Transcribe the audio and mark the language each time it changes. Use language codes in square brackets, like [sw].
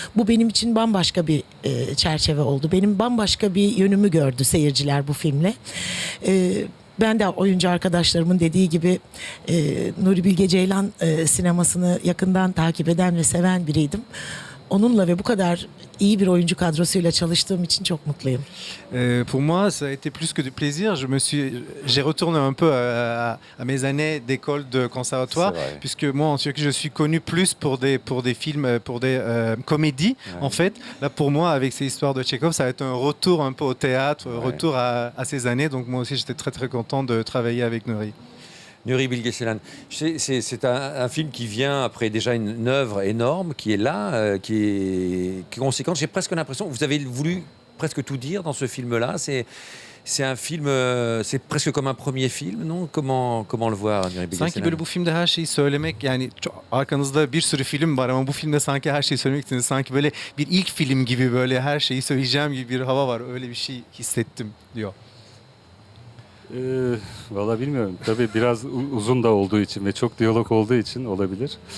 [tr] Bu benim için bambaşka bir çerçeve oldu. Benim bambaşka bir yönümü gördü seyirciler bu filmle. Ben de oyuncu arkadaşlarımın dediği gibi Nuri Bilge Ceylan sinemasını yakından takip eden ve seven biriydim. Onunla ve bu kadar iyi bir oyuncu kadrosuyla çalıştığım için çok mutluyum. [fr] Pour moi, ça a été plus que du plaisir. J'ai retourné un peu à mes années d'école de conservatoire, puisque moi en Turquie, je suis connu plus pour des films, pour des comédies. Ouais. En fait, là pour moi, avec ces histoires de Tchekhov, ça va être un retour un peu au théâtre, retour à ces années. Donc moi aussi, j'étais très content de travailler avec Nuri. Nuri Bilge Ceylan, c'est un film qui vient après déjà une œuvre énorme, qui est là, qui est conséquente. J'ai presque l'impression que vous avez voulu presque tout dire dans ce film-là. C'est un film, c'est presque comme un premier film, non? Comment le voir, Nuri Bilge Ceylan? [tr] Sanki böyle bu filmde her şeyi söylemek, yani arkanızda bir sürü film var ama bu filmde sanki her şeyi söylemek istediniz. Sanki böyle bir ilk film gibi, böyle her şeyi söyleyeceğim gibi bir hava var. Öyle bir şey hissettim diyor. Valla bilmiyorum. Tabii biraz uzun da olduğu için ve çok diyalog olduğu için olabilir.